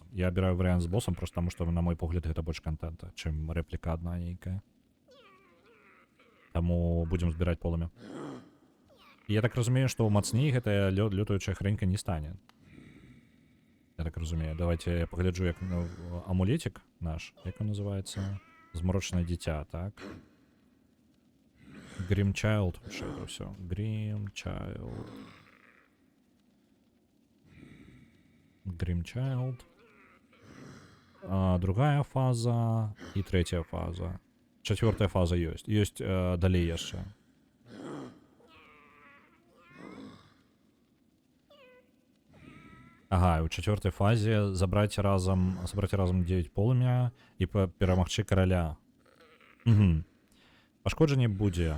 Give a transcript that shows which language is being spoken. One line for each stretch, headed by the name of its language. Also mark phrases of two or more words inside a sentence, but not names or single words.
Belarusian: Я абіраю варыянт з босам, проста таму, што, на мой погляд, гэта больш контента, чым рэпліка адна нейкая. Таму будзем збіраць полымя. Я так разумею, што мацней гэтая лётаючая хрэнька не стане. Я так разумею. Давайте я пагляджу, як амулетик наш,
Russian: як он называется? Змрочное дитя, так? Grim Child, что это все? Grim Child. Grim Child. Другая фаза и третья фаза. 4-я фаза есть. Есть
Belarusian: далей яшчэ. Ага, у 4-й фазе забраць разам 9 полымя і перамагчы караля. Пашкоджанне будзе.